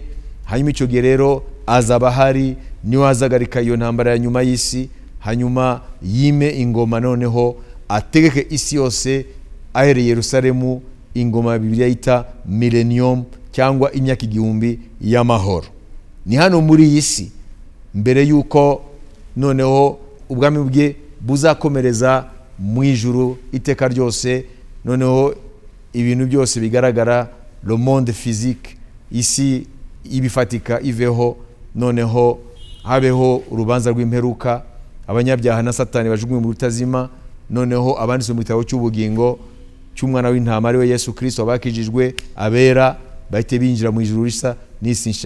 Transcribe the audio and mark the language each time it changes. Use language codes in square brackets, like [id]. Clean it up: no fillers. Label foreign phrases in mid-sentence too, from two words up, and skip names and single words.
[rw] Hanyuma icyo gihe rero azaba hari, niwe azagarika iyo ntambara ya nyuma y'isi, hanyuma yime ingoma, noneho ategeke isi yose ahereye Yerusalemu, ingoma Bibiliya yita millennium, cyangwa imyaka 1000 y'amahoro. Ni hano muri iyi si, mbere yuko noneho ubwami bwe buzakomereza mu ijuru iteka ryose, noneho ibintu byose bigaragara, [fr] le monde physique, [rw] isi ibifatika iveho, noneho habeho urubanza rw'imperuka, abanyabyaha na Satani bajugunywe mu rutazima, noneho abanditswe mu gitabo cy'ubugingo cy'umwana w'intama ari we Yesu Kristo, abakijijwe abera bahite binjira mu ijuru risa n'isi nshya.